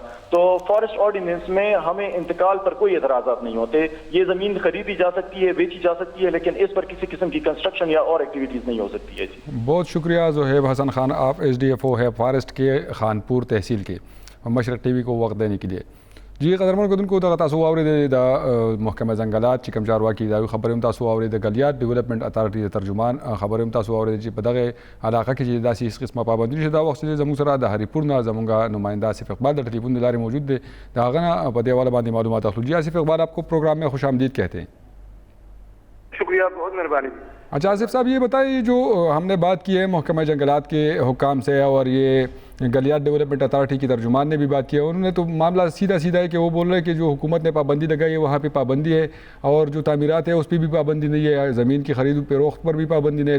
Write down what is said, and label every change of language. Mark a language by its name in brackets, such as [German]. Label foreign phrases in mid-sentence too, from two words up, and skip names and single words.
[Urdu] تو فارسٹ آرڈیننس میں ہمیں انتقال پر کوئی اعتراضات نہیں ہوتے. یہ زمین خریدی جا سکتی ہے، بیچی جا سکتی ہے، لیکن اس پر کسی قسم کی کنسٹرکشن یا اور ایکٹیویٹیز نہیں ہو سکتی ہے. جی بہت شکریہ زہیب حسن خان، آپ ایس ڈی ایف او ہے فارسٹ کے خانپور تحصیل کے، مشرق ٹی وی کو وقت دینے کے لیے. [Pashto] جی قدرمن کدن کو تاسو اوریدل د محکمه ځنګلات چې کوم چارواکي دا خبرې هم تاسو اوریدل د ګلیات ډیولپمنٹ اتارټي د ترجمان خبرې هم تاسو اوریدل چې په دغه علاقه کې چې داسې هیڅ قسمه پابندي نشته. دا وخت چې زموږ سره د هریپور نه زموږ نمائنده آصف اقبال د ټلیفون د لارې موجود دی، د هغه نه په دې حواله باندې معلومات اخلو. [Urdu] جی آصف اقبال، آپ کو پروگرام میں خوش آمدید کہتے ہیں. شکریہ، بہت مہربانی. اچھا آصف صاحب، یہ بتائیے جو ہم نے بات کی ہے محکمہ جنگلات کے حکام سے اور یہ گلیات ڈیولپمنٹ اتھارٹی کی ترجمان نے بھی بات کیا، انہوں نے تو معاملہ سیدھا سیدھا ہے کہ وہ بول رہے ہیں کہ جو حکومت نے پابندی لگائی ہے وہاں پہ پابندی ہے، اور جو تعمیرات ہے اس پہ بھی پابندی نہیں ہے، زمین کی خرید و فروخت پر بھی پابندی نہیں ہے.